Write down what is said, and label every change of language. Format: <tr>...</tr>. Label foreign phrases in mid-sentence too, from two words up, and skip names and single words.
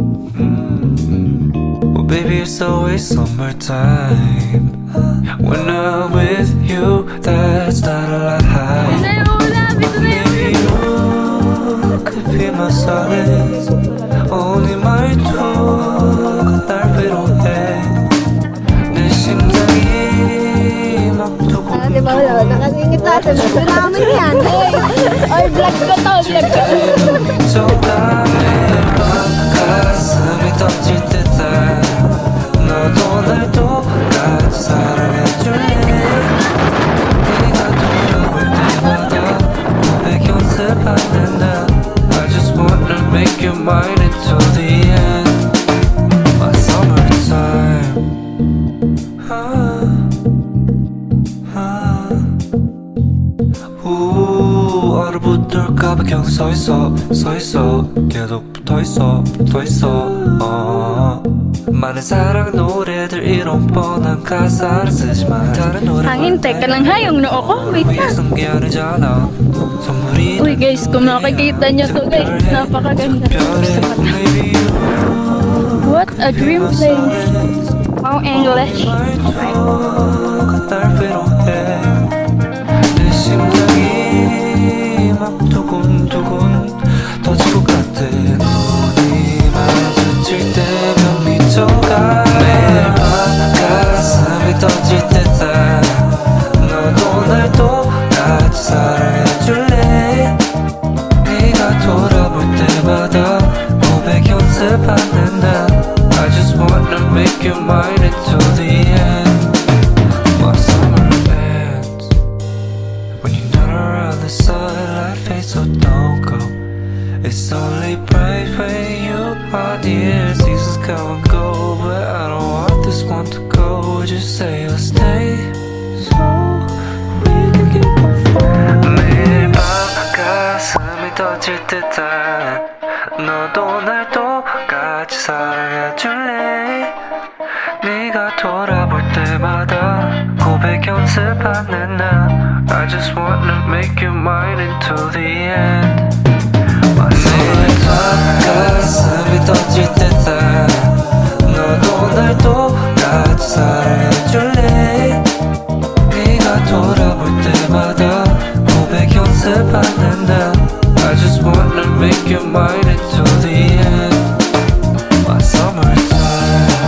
<en>Well, baby, it's always summertime. When I'm with you, that's not a lie. Maybe you could be my solace. Only my</en> <ko>두가 날 위로해. 내 심장이 막 두근두근.</ko> <tl>Diba wala? Nakasingit sa atin. Gusto namin yan. Or vlog ko to. Vlog ko.</tl> <ko>정답을 가슴이 터질 듯한 너도 날 똑같이 사랑해줄래 네가 돌아올 때마다 고백 연습하는 나</ko> <en>I just wanna make you mine until the end My summertime</en> <ko>얼어붙을까봐 그냥 서있어 계속 붙어있어 많은 사랑 노래들 이런 뻔한 가사를 쓰지만 다른 노래</ko> <tl>Hangin, teka lang ha, yung noo ko. Wait na.</tl> <ko>위해선 게 아니잖아 선물이</ko> <tl>Uy guys, kung nakikita nyo to guys, napakaganda. Gusto ko to.</tl> <en>What a dream place. Oh, English. Okay.</en> <ko>날 위로해 내 심장이 막 두근두근 터질 것 같아 눈이 마주칠 때면 미쳐가 매일 밤 가슴이 터질 듯한 너도 날 똑같이 사랑해줄래 네가 돌아볼 때마다 고백 연습하는 나</ko> <en>I just wanna make you mine until the end My summer ends When you're not around the sunlight fades so don't go It's only bright when you are near Seasons come and go But I don't want this one to go Just say you'll stay So we can keep on falling</en> <ko>매일 밤 가슴이 터질 듯한 너도 날 똑같이 사랑해줄래 네가 돌아볼 때마다 고백 연습하는 나</ko> <en>I just wanna</en> <ko>make you mine until the end 매일 밤 가슴이 터질 듯한 너도 날 똑같이 사랑해줄래 네가 돌아볼 때마다 고백 연습하는 나</ko> <en>I just wanna make you mine until the end My summertime</en>